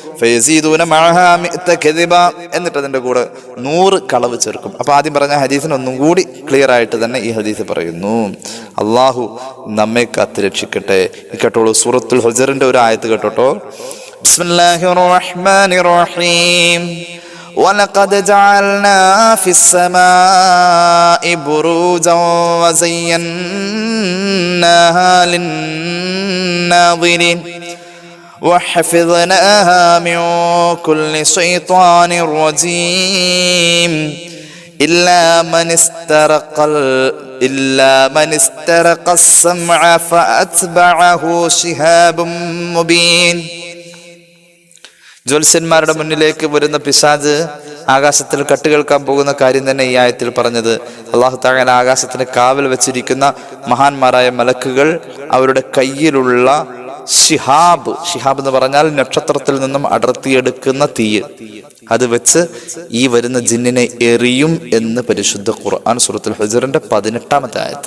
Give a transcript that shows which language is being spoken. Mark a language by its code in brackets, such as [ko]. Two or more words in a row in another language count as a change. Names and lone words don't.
[ml] എന്നിട്ട് അതിന്റെ കൂടെ 100 കളവ് ചേർക്കും. അപ്പൊ ആദ്യം പറഞ്ഞ ഹദീസിന് ഒന്നും കൂടി ക്ലിയർ ആയിട്ട് തന്നെ ഈ ഹദീസ് പറയുന്നു. അള്ളാഹു നമ്മെ കാത്ത് രക്ഷിക്കട്ടെ. കേട്ടോളൂ, സൂറത്തുൽ ഹുജറിന്റെ ഒരു ആയത്ത് കേട്ടോട്ടോ. [ar] بسم الله الرحمن الرحيم. وَلَقَدْ جَعَلْنَا فِي السَّمَاءِ بُرُوجًا وَزَيَّنَّاهَا لِلنَّاظِرِينَ وَحَفِظْنَاهَا مِنْ كُلِّ شَيْطَانٍ رَجِيمٍ إِلَّا مَنِ اسْتَرَقَ السَّمْعَ فَأَتْبَعَهُ شِهَابٌ مُبِينٌ. [ml] ജ്യോത്സ്യന്മാരുടെ മുന്നിലേക്ക് വരുന്ന പിശാച് ആകാശത്തിൽ കട്ടുകേൾക്കാൻ പോകുന്ന കാര്യം തന്നെ ഈ ആയത്തിൽ പറഞ്ഞത്. [ar] الله تعالى [ml] ആകാശത്തിന് കാവൽ വെച്ചിരിക്കുന്ന മഹാന്മാരായ മലക്കുകൾ അവരുടെ കയ്യിലുള്ള ഷിഹാബ് എന്ന് പറഞ്ഞാൽ നക്ഷത്രത്തിൽ നിന്നും അടർത്തിയെടുക്കുന്ന തീയ്, അത് വെച്ച് ഈ വരുന്ന ജിന്നിനെ എറിയും എന്ന് പരിശുദ്ധ ഖുർആൻ സൂറത്തുൽ ഹുജറിന്റെ 18-ാമത്തെ ആയത്ത്.